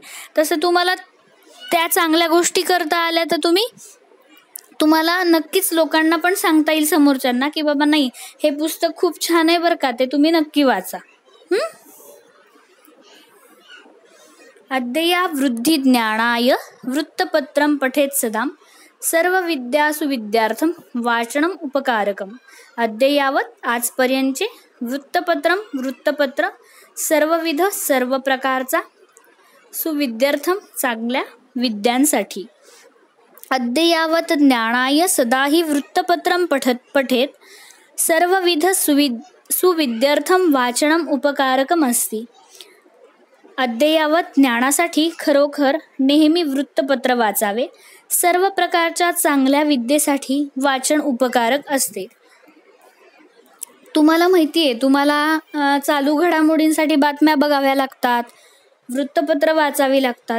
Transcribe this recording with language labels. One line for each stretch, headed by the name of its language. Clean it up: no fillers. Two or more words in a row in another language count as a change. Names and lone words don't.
Marathi: तसं तुम्हाला त्या चांगल्या गोष्टी करता आल्या तर तुम्हाला नक्कीच लोकांना पण सांगता येईल समोरच्यांना की बाबा नाही, हे पुस्तक खूप छान आहे बरं का, ते तुम्ही नक्की वाचा.
Sanskrit: अद्यया वृद्धी ज्ञानाय वृत्तपत्रं पठेत सदा सर्व विद्यासु विद्यार्थम वाचनम उपकारकम.
Marathi: अद्ययावत आजपर्यंतचे वृत्तपत्र सर्वविध सर्व प्रकारचा सुविद्यार्थम चांगल्या विद्यांसाठी.
Sanskrit: अद्ययावत ज्ञानाय सदाही वृत्तपत्रं पठेत सर्वविध सुविद्यार्थम वाचनम उपकारकम अस्ति.
Marathi: अद्ययावत ज्ञानासाठी खरोखर नेहमी वृत्तपत्र वाचावे. सर्व प्रकारच्या चांगल्या विद्येसाठी वाचन उपकारक असते. तुम्हाला माहिती आहे, तुम्हाला चालू घडामोडींसाठी बातम्या बघाव्या लागतात, वृत्तपत्र वाचावी लागतात.